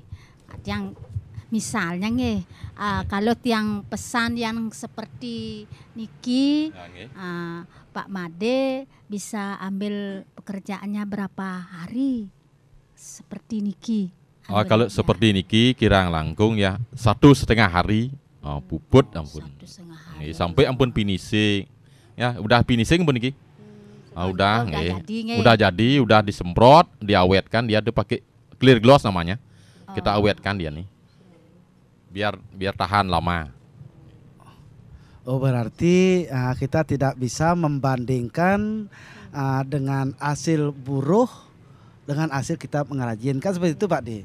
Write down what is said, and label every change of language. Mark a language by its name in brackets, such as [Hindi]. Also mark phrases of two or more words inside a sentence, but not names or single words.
[Indonesian] Yang misalnya nih, kalau tiang pesan yang seperti Niki, Pak Made bisa ambil pekerjaannya berapa hari? Seperti Niki. Kalau seperti Niki [Balinese] kirang langkung [Indonesian] ya 1,5 hari. [Balinese] Puput ampun. [Indonesian] Sampai ampun finishing. Ya, udah finishing pun Niki. Udah jadi, udah disemprot, diawetkan, dia tuh pakai [English] clear gloss [Indonesian] namanya. Kita awetkan dia nih. Biar tahan lama. Oh, berarti kita tidak bisa membandingkan dengan hasil buruh dengan hasil kita mengrajin, kan seperti itu Pak D.